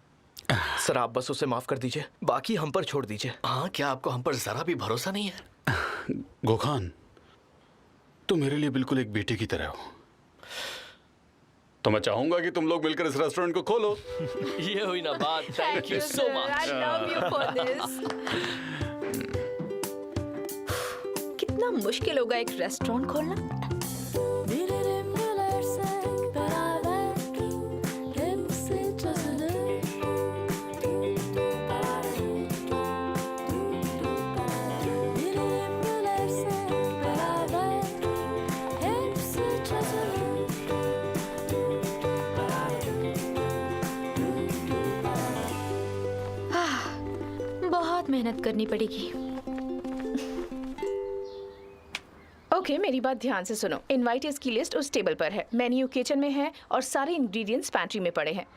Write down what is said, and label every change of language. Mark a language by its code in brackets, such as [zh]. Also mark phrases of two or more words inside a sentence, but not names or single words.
[hi] सर, आप बस उसे माफ कर दीजिए, बाकी हम पर छोड़ दीजिए। हाँ, क्या आपको हम पर जरा भी भरोसा नहीं है? गोखान, तुम मेरे लिए बिल्कुल एक बेटे की तरह हो। तो मैं चाहूंगा कि तुम लोग मिलकर इस रेस्टोरेंट को खोलो। ये हुई ना बात। [en] thank you so much. I love you for this. [hi] कितना मुश्किल होगा एक रेस्टोरेंट खोलना। [tr] Bilirim gülersek beraber hepsi çözülür. Bilirim gülersek beraber hepsi çözülür. [hi] बहुत मेहनत करनी पड़ेगी। ओके मेरी बात ध्यान से सुनो। इनवाइटेस की लिस्ट उस टेबल पर है, [en] menu kitchen [hi] में है और सारे इंग्रेडिएंट्स पैंट्री में पड़े हैं।